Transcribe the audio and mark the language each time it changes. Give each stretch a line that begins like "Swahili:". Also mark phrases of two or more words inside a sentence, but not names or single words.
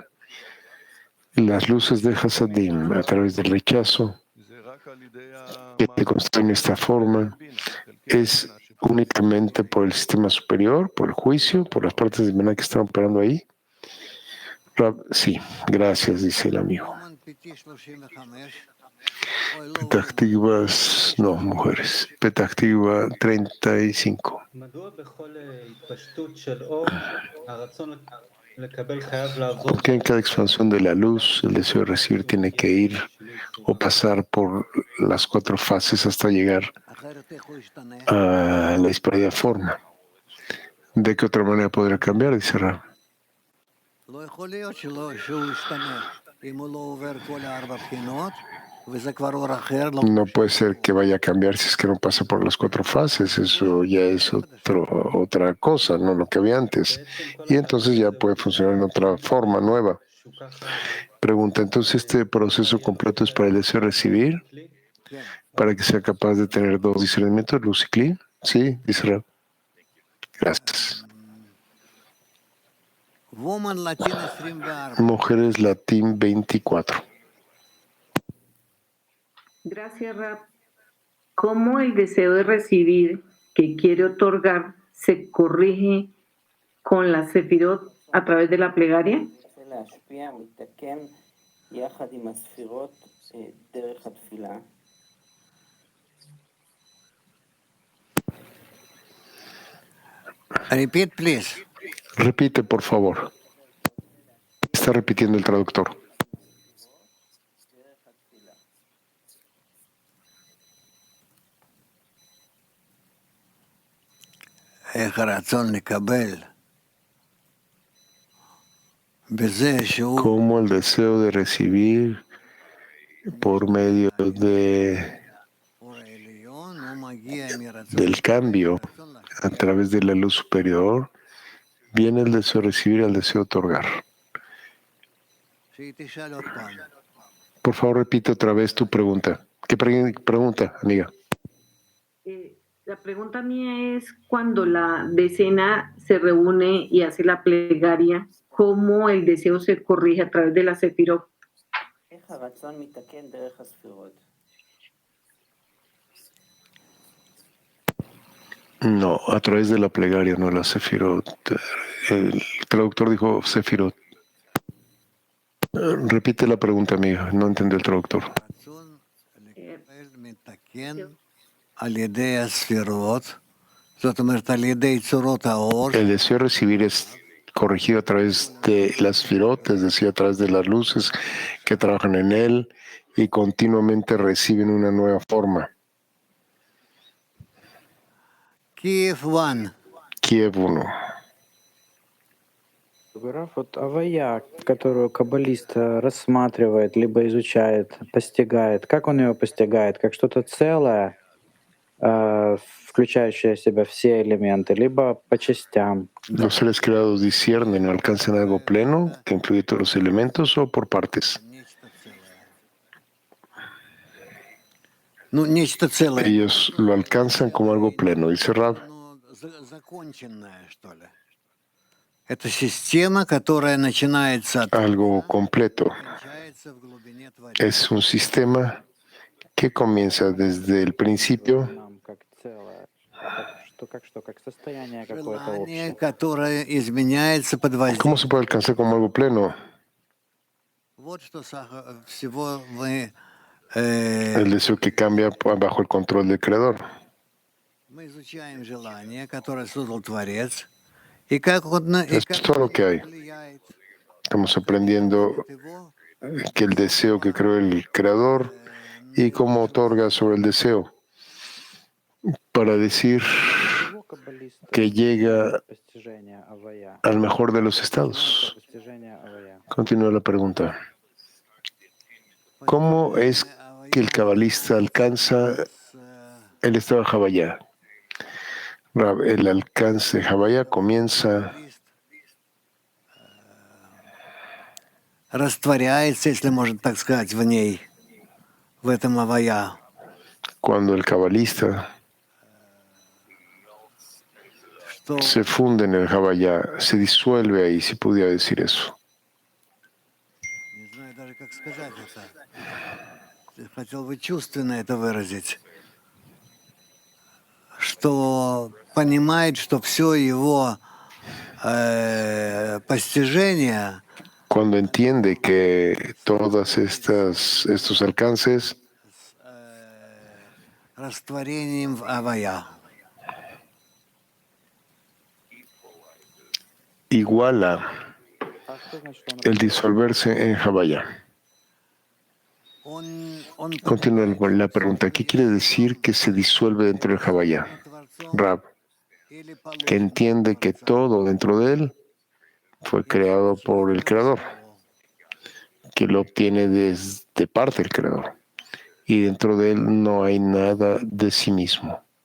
Spanish: Las luces de Hasadim, a través del rechazo, que se construyen de esta forma, es únicamente por el sistema superior, por el juicio, por las partes de Binah que están operando ahí. Sí, gracias, dice el amigo.
English: Woman PT35. Ой, לא,
Spanish: Petactivas, no, mujeres. Petactiva 35.
Hebrew: מדוע בכל התפשטות של אור הרצון לקבל חייב לעבור
Spanish: Porque en cada expansión de la luz, el deseo de recibir tiene que ir o pasar por las 4 fases hasta llegar
Hebrew: אחרת איך הוא ישתנה?
Spanish: a la disparidad forma. ¿De qué otra manera podría cambiar? Dice Rab.
Hebrew: לא יכול להיות שהוא ישתנה. אם הוא לא עובר כל 4 בחינות, וזה כבר אור אחר, לא
Spanish: No puede ser que vaya a cambiar si es que no pasa por las 4 fases. Eso ya es otra cosa, no lo que había antes. Y entonces ya puede funcionar en otra forma nueva. Pregunta, entonces este proceso completo es para el deseo de recibir, para que sea capaz de tener 2 discernimientos, luz y cli. Sí, dice Rab. Gracias.
English: Woman Latin 24.
Spanish: Mujeres Latín 24. Gracias, Rab. ¿Cómo el deseo de recibir que quiere otorgar se corrige con la sefirot a través de la plegaria?
Hebrew: רוצה להשפיע, מתקן יחד עם הספירות דרך התפילה.
English: Repeat, please.
Spanish: Repite, por favor. Está repitiendo el traductor.
Hebrew: דרך התפילה. איך הרצון לקבל בזה שהוא
Spanish: Como el deseo de recibir por medio
Hebrew: אור העליון, הוא מגיע מרצון
Spanish: del cambio
Hebrew: רצון להשפיע.
Spanish: a través de la luz superior, viene el deseo de recibir al deseo de otorgar.
Hebrew: שהיא תשאל עוד פעם.
Spanish: Por favor, repite otra vez tu pregunta. ¿Qué pregunta, amiga? La pregunta mía es, cuando la decena se reúne y hace la plegaria, ¿cómo el deseo se corrige a través de la sefirot?
Hebrew: איך הרצון מתקן דרך הספירות.
Spanish: No, a través de la plegaria, no la sefirot. El traductor dijo sefirot. Repite la pregunta, amiga. No entendió el traductor.
Hebrew: הרצון לקבל מתקן על ידי הספירות, זאת אומרת על ידי צורות האור,
Spanish: El deseo de recibir es corregido a través de las firot, es decir, a través de las luces que trabajan en él y continuamente reciben una nueva forma. Kiev 1. Kiev 1.
Russian: Граф, вот авая, которую каббалист рассматривает, либо изучает, постигает, как он ее постигает? Как что-то целое, включающее в себя все элементы, либо по частям?
Spanish: Los seres creados disciernen o alcanzan algo pleno que incluye todos los elementos o por partes.
Russian: Нечто целое. Ну, нечто целое.
Spanish: Ellos lo alcanzan como algo pleno, dice Rab.
Russian: Ну, законченное, что ли. Это система, которая начинается от
Spanish: Algo completo.
Russian: кончается в глубине творения.
Spanish: Es un sistema que comienza desde el principio
Russian: Нам как целое, как состояние какое-то Желание, общее. которое изменяется под
Spanish: ¿Cómo
Russian: воздействием.
Spanish: se puede alcanzar como algo pleno?
Russian: Вот что всего мы
Spanish: El deseo que cambia bajo el control del Creador.
Russian: мы изучаем желание, которое создал Творец, и как он и
Spanish: Es
Russian: как
Spanish: todo lo que hay.
Russian: влияет
Spanish: Estamos aprendiendo
Russian: его
Spanish: que el deseo que creó el Creador y cómo otorga sobre el deseo para decir
Russian: Его каббалист
Spanish: que llega
Russian: постижение авая.
Spanish: al mejor de los estados.
Russian: Постижение авая.
Spanish: Continúa la pregunta. ¿Cómo es que el cabalista alcanza el estado de Havaya? El alcance de Havaya comienza
Russian: растворяется, если можно так сказать, в ней, в этом авая.
Spanish: cuando el cabalista
Russian: Что
Spanish: se funde en el Havaya, se disuelve ahí, si pudiera decir eso.
Russian: не знаю даже, как сказать это. Я хотел бы чувственно это выразить. Что понимает, что все его постижение,
Spanish: Cuando entiende que todos estos alcances
Russian: растворением в Авая.
Spanish: iguala el disolverse en Havaya. Continúa la pregunta. ¿Qué quiere decir que se disuelve dentro del Havaya? Rab, que entiende que todo dentro de él fue creado por el Creador, que lo obtiene desde parte del Creador, y dentro de él no hay nada de sí mismo.